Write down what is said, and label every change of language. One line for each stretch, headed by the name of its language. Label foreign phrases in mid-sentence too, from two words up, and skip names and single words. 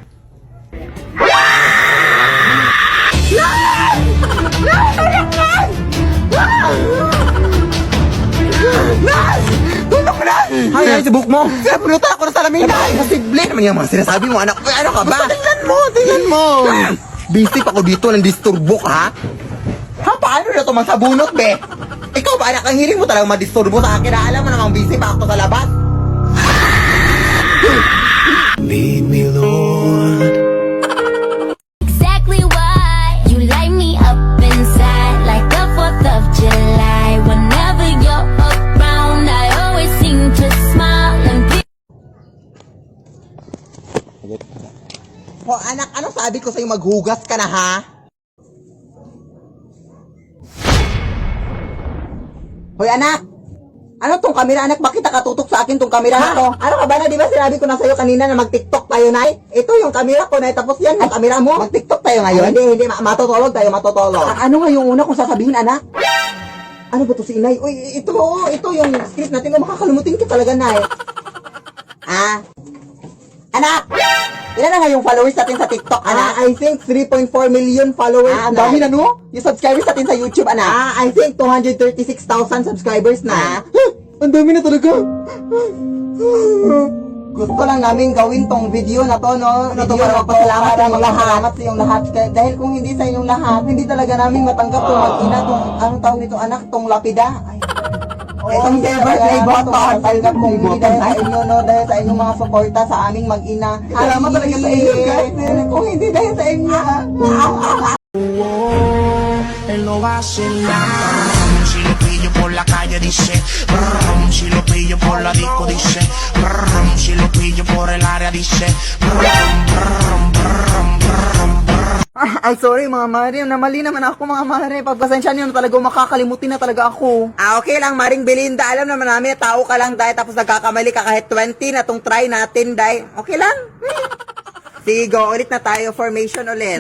Filipino: Ay, ay, subok mo! Pulutan ako na salamin! Ay, posible naman yung mga sinasabi mo, anak. Ay, ano ka ba? Tingnan mo! Bisip ako dito ng disturbo ka, ha? Ha, paano na ito magsabunot, be? Ikaw ba, anak, ang hiling mo talagang madisturbo sa akin? Alam mo namang bisip ako sa labas?
English: Lead me, Lord. Exactly why you light me up inside like the 4th of July. Whenever you're around, I always seem to smile and be.
Filipino: Ho, anak, ano sabi ko sa'yo maghugas ka na, ha? Hoy, anak! Ano tong kamera, anak? Bakit nakatutok sa akin tong kamera na to? Ano ka ba na, di ba sinabi ko na sa'yo kanina na mag-tiktok tayo, Nay? Ito yung kamera ko, Nay. Tapos yan, yung kamera mo. Mag-tiktok tayo ngayon? Hindi. Matutulog tayo, matutulog. Ano nga yung una kong sasabihin, anak? Ano ba to si Inay? Uy, ito yung script natin. Makakalimutin ka talaga, Nay. Anak! Ilan na nga yung followers natin sa TikTok, anak?
English: I think 3.4 million followers na.
Filipino: Ang dami na, no? Yung subscribers natin sa YouTube, anak?
English: I think 236,000 subscribers
Filipino: na. Ang dami na talaga. Gusto lang namin gawin tong video na to, no? Video na magpasalamat sa inyong lahat. Sa inyong lahat. Dahil kung hindi sa inyong lahat, hindi talaga namin matanggap tong mag-ina, tong, anong tawag nito, anak? Tong lapida. Itong
English: never play button.
Filipino: Talagang kung hindi dahil sa inyo, no? Dahil sa inyong mga suporta sa aming mag-ina. Salamat talaga sa inyo, guys. Kung hindi dahil sa inyo,
Spanish: Él lo hace nada. Si lo pillo por la calle dice brum, si lo pillo por la disco dice brum, si lo pillo por el área dice brum, brum, brum, brum, brum.
Filipino: Ay, sorry mga mare. Namali naman ako mga mare. Pagpasensya niyo na talaga, makakalimutin na talaga ako. Okay lang, Maring Belinda. Alam naman namin, tao ka lang, Day. Tapos nagkakamali ka kahit 20 na tong try natin, Day. Okay lang. Sige, go. Ulit na tayo. Formation ulit.